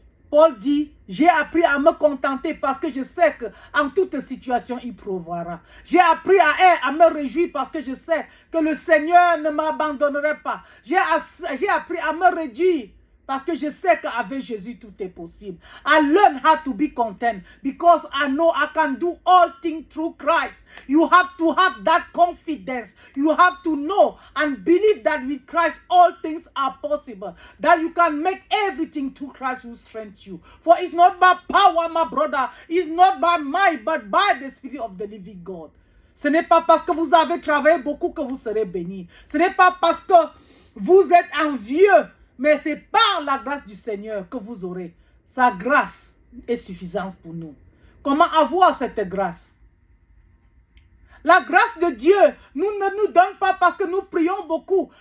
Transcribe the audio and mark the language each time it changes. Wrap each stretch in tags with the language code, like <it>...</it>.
<fr>Paul dit, j'ai appris à me contenter parce que je sais qu'en toute situation, il pourvoira. J'ai appris à me réjouir parce que je sais que le Seigneur ne m'abandonnerait pas. J'ai appris à me réjouir parce que je sais qu'avec Jésus, tout est possible.</fr> <en>I learn how to be content because I know I can do all things through Christ. You have to have that confidence. You have to know and believe that with Christ, all things are possible. That you can make everything through Christ who strengthens you. For it's not by power, my brother. It's not by might, but by the Spirit of the living God.</en> <fr>Ce n'est pas parce que vous avez travaillé beaucoup que vous serez bénis. Ce n'est pas parce que vous êtes envieux. Mais c'est par la grâce du Seigneur que vous aurez. Sa grâce est suffisante pour nous. Comment avoir cette grâce? La grâce de Dieu ne nous donne pas parce que nous prions beaucoup.</fr>